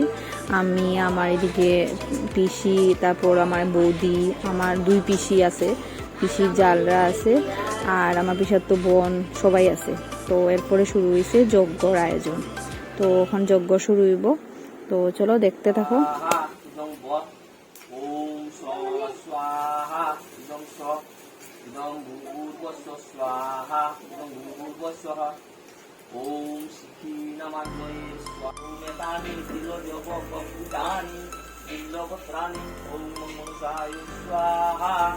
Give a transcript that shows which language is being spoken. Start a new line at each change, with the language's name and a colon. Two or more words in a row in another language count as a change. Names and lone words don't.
Bangla: আমি আমার এদিকে পিসি, তারপর আমার বৌদি, আমার দুই পিসি আছে, পিসির জালরা আছে, আর আমার পিসার তো বোন সবাই আছে। তো এরপরে শুরু হয়েছে যজ্ঞর আয়োজন। তো এখন যজ্ঞ শুরু হইব। তো চলো দেখতে থাকো।
Sanskrit: ओम शिखी नमः स्वामी दिलोजोगोपदानी इंद्रवत्राणि ओम मनसाय स्वाहा